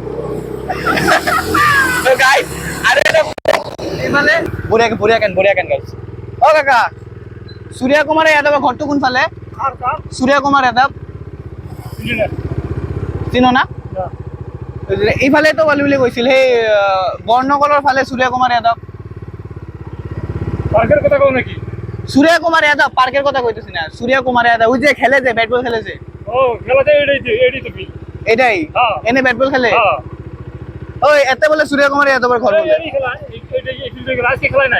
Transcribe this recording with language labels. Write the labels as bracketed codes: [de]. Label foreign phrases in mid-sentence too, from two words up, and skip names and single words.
[as] গাইজ আৰু এটা ইফালে বঢ়িয়া কেন গাইজ অ কাকা সূৰ্য কুমাৰ যাদৱৰ ঘৰটো কোনফালে সূৰ্য কুমাৰ যাদৱ চিনো না এইফালেতো গলি বুলি কৈছিল সেই বৰ্ণকলৰ ফালে সূৰ্য কুমাৰ যাদৱ [bn] পার্কের কথা কও নাকি সূর্য কুমার যাদব পার্কের কথা কইতেছি না সূর্য কুমার যাদব ওই যে খেলে যে ব্যাট বল খেলে যে ও খেলাতে এটাই তো ফিল এটাই হ্যাঁ। এনে ব্যাট বল খেলে হ্যাঁ ওই এতে বলে সূর্য কুমার যাদবের ঘর বলে এই খেলা এই ফিল্ডে আজকে খেলা নাই